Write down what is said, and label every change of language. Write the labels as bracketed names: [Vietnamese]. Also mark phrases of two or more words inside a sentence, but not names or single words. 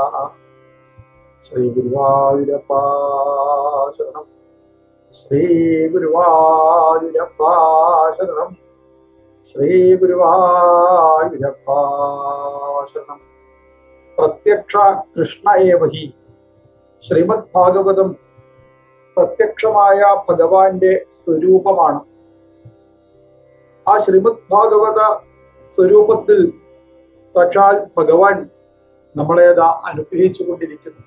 [Sanskrit] श्रीगुरुवायूरप्पा शरणं, श्रीगुरुवायूरप्पा शरणं, श्रीगुरुवायूरप्पा शरणं। प्रत्यक्ष कृष्ण एव हि [Malayalam] ശ്രീമദ് ഭാഗവതം പ്രത്യക്ഷമായ ഭഗവാന്റെ സ്വരൂപമാണ്. ആ ശ്രീമദ് ഭാഗവത സ്വരൂപത്തിൽ സാക്ഷാൽ ഭഗവാൻ നമ്മളേതാ അനുഗ്രഹിച്ചു കൊണ്ടിരിക്കുന്നു.